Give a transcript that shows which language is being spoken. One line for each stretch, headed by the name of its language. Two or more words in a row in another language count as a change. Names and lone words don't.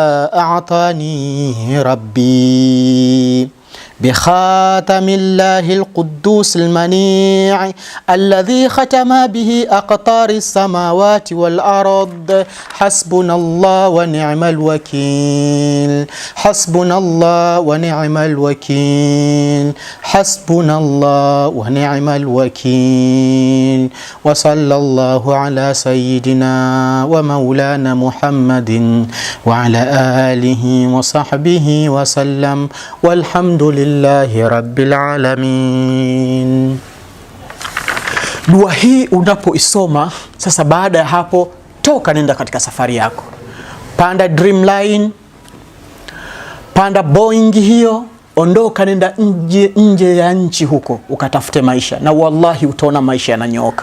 Arabic: أعطاني ربي بخاتم الله القدوس المنيع الذي ختم به أقطار السماوات والأرض حسبنا الله ونعم الوكيل حسبنا الله ونعم الوكيل حسبنا الله ونعم الوكيل وصلى الله على سيدنا ومولانا محمد وعلى آله وصحبه وسلم والحمد لله رب العالمين.
Swahili: Dua hii unapoisoma sasa, baada ya hapo toka nenda katika safari yako, panda Dreamline, panda Boeing hiyo, ondoka nenda nje ya nchi huko ukatafute maisha, na wallahi utaona maisha yananyoka.